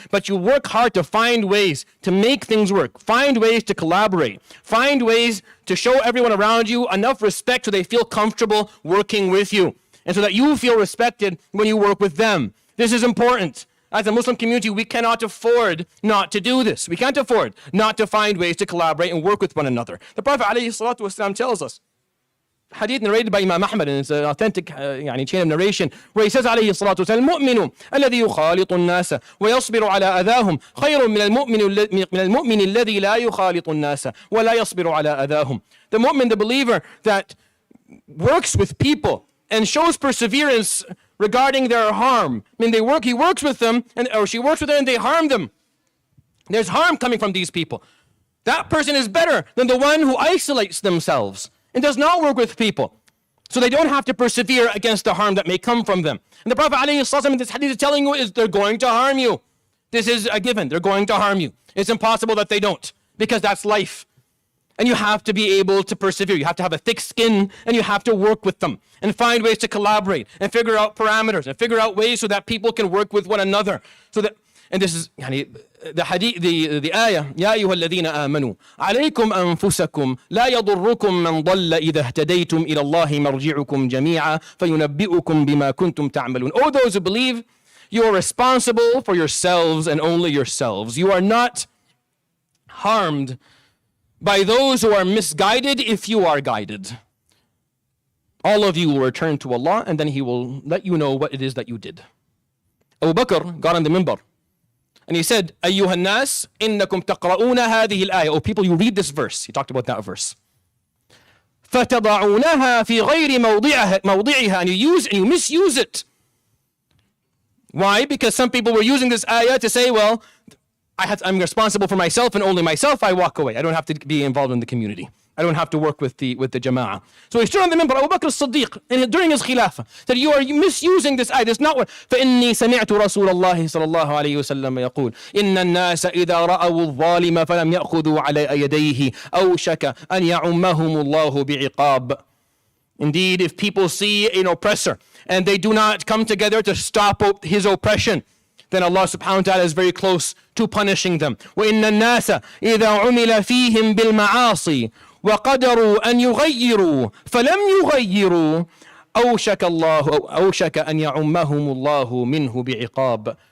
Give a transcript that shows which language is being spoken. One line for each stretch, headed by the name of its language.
English: But you work hard to find ways to make things work, find ways to collaborate, find ways to show everyone around you enough respect so they feel comfortable working with you, and so that you feel respected when you work with them. This is important. As a Muslim community, we cannot afford not to do this. We can't afford not to find ways to collaborate and work with one another. The Prophet ﷺ tells us, hadith narrated by Imam Ahmad, and it's an authentic chain of narration, where he says
Arabic: عليه الصلاة والسلام المؤمن الذي يخالط الناس ويصبر على أذاهم خير من المؤمن الذي لا يخالط الناس ولا يصبر على أذاهم.
English: The mu'min, the believer that works with people and shows perseverance regarding their harm. I mean, he works with them, or she works with them, and they harm them. There's harm coming from these people. That person is better than the one who isolates themselves and does not work with people, so they don't have to persevere against the harm that may come from them. And the Prophet ﷺ in this hadith is telling you is they're going to harm you. This is a given. They're going to harm you. It's impossible that they don't, because that's life. And you have to be able to persevere. You have to have a thick skin, and you have to work with them and find ways to collaborate and figure out parameters and figure out ways so that people can work with one another. And this is the hadith, the ayah,
Arabic: يا أيها الذين آمنوا عليكم أنفسكم لا يضركم من ضل إذا اهتديتم إلى الله مرجعكم جميعا فينبئكم بما كنتم تعملون.
English: O those who believe, you are responsible for yourselves and only yourselves. You are not harmed by those who are misguided if you are guided. All of you will return to Allah, and then He will let you know what it is that you did. Abu Bakr got on the minbar, and he said,
Arabic: أيها الناس إنكم تقرؤون هذه الآية.
English: Oh people, you read this verse. He talked about that verse.
Arabic: فتضعونها في غير موضعها,
English: and you misuse it. Why? Because some people were using this ayah to say, well, I'm responsible for myself and only myself. I walk away. I don't have to be involved in the community. I don't have to work with the Jama'ah. So he stood on the minbar, Abu Bakr as-Siddiq, and during his khilafah, said, you are misusing this ayah. It's not what.
Arabic: فإني سمعت رسول الله صلى الله عليه وسلم يقول إن الناس إذا رأوا الظالم فلم يأخذوا على يديه أوشك أن يعمهم الله بعقاب.
English: Indeed, if people see an oppressor and they do not come together to stop his oppression, then Allah subhanahu wa ta'ala is very close to punishing them.
Arabic: وَإِنَّ النَّاسَ إِذَا عُمِلَ فِيهِمْ بِالْمَعَاصِي وَقَدَرُوا أَنْ يُغَيِّرُوا فَلَمْ يُغَيِّرُوا أَوْشَكَ أَنْ يَعُمَّهُمُ اللَّهُ مِنْهُ بِعِقَابٍ.